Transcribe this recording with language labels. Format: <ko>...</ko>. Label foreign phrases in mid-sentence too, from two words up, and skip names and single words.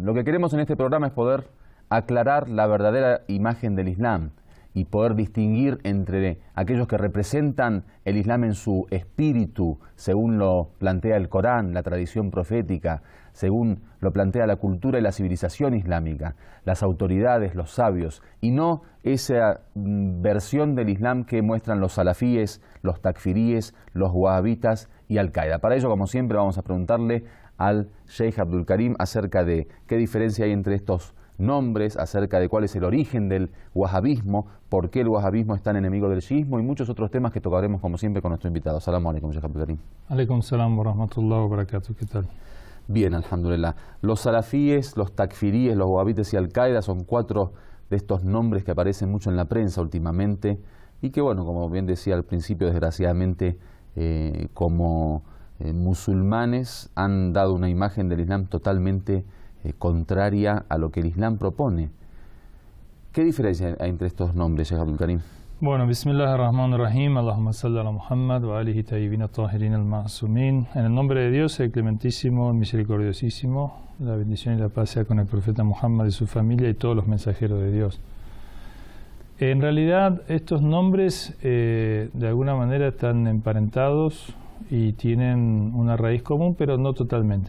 <es>Lo que queremos en este programa es poder aclarar la verdadera imagen del Islam y poder distinguir entre aquellos que representan el Islam en su espíritu, según lo plantea el Corán, la tradición profética, según lo plantea la cultura y la civilización islámica, las autoridades, los sabios, y no esa versión del Islam que muestran los salafíes, los takfiríes, los wahabitas y Al-Qaeda. Para ello, como siempre, vamos a preguntarle al Sheikh Abdul Karim acerca de qué diferencia hay entre estos nombres, acerca de cuál es el origen del wahabismo, por qué el wahabismo es tan enemigo del chiismo y muchos otros temas que tocaremos como siempre con nuestro invitado.</es> <ar>سلام عليكم, Sheikh Abdul Karim. عليكم السلام ورحمة الله وبركاته.</ar> <es>¿Qué tal? Bien, alhamdulillah. Los salafíes, los takfiríes, los wahabitas y Al-Qaeda son cuatro de estos nombres que aparecen mucho en la prensa últimamente y que, bueno, como bien decía al principio, desgraciadamente, como musulmanes han dado una imagen del Islam totalmente contraria a lo que el Islam propone. ¿Qué diferencia hay entre estos nombres, Sheikh Abdul Karim? Bueno,</es> <ar>بسم الله الرحمن الرحيم، اللهم صل على محمد وآله الطيبين الطاهرين المعصومين.</ar> <es>En el nombre de Dios, el clementísimo, el misericordiosísimo, la bendición y la paz sea con el profeta Muhammad y su familia y todos los mensajeros de Dios. En realidad, estos nombres de alguna manera están emparentados y tienen una raíz común, pero no totalmente.</es>